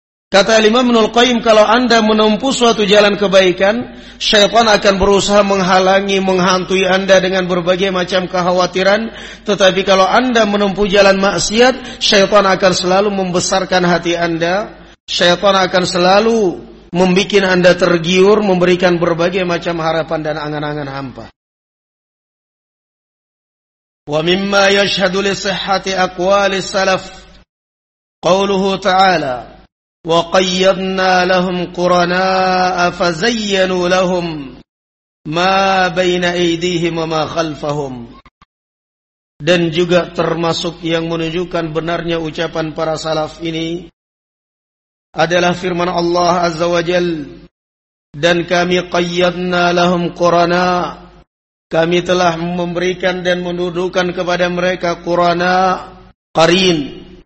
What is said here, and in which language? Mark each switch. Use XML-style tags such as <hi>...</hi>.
<id>Kata Imam Ibnul Qayyim, kalau Anda menempuh suatu jalan kebaikan, syaitan akan berusaha menghalangi, menghantui Anda dengan berbagai macam kekhawatiran. Tetapi kalau Anda menempuh jalan maksiat, syaitan akan selalu membesarkan hati Anda. Syaitan akan selalu membuat Anda tergiur, memberikan berbagai macam harapan dan angan-angan hampa.</id> <ar>Wa mimma yashhadu li sihhati aqwali salaf qawluhu ta'ala وَقَيَّضْنَا لَهُمْ قُرَنَاءَ فَزَيَّنُوا لَهُمْ مَا بَيْنَ أَيْدِيهِمْ وَمَا خَلْفَهُمْ.</ar> <id>Dan juga termasuk yang menunjukkan benarnya ucapan para salaf ini adalah firman Allah Azza wa Jal, dan kami</id> <ar>قَيَّضْنَا لَهُمْ قُرَنَاءَ,</ar> <id>kami telah memberikan dan mendudukan kepada mereka قُرَنَاءَ, قَرِين.</id>